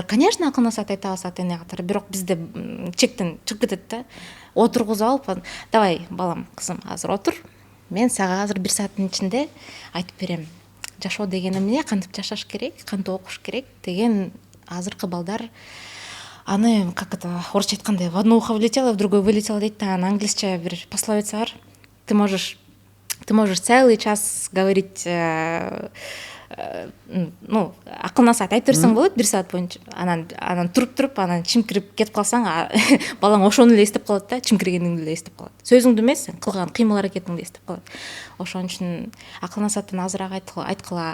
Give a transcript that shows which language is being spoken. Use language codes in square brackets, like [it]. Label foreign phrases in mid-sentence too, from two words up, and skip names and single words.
[ky] Конечно, акыл насаат айтабыз ата-эне катары, бирок бизде чектен чыгып кетет да. Отургузуп алып, давай балам, кызым, азыр отур, мен сага азыр 1 сааттын ичинде айтып берем. Жашоо деген эмне, кантип жашаш керек, кантип окуш керек деген. Азыркы балдар аны, [ru] как это, [ky] орусча айткандай, [ru] в одно ухо влетело, в другое вылетело [ky] дейт да. Англисче бир пословица бар. [ru] Ты можешь целый час говорить, [ky] акыл насаат айтып берсең болот 1 саат боюнча. Анан туруп, анан чимкирип кетип калсаң, балаң ошону эле эстеп калат да, чимкиргениңди эле эстеп калат. Сөзүңдү эмес, сен кылган кыймыл аракетиңди эстеп калат. Ошон үчүн акыл насааттан азыраак айткыла.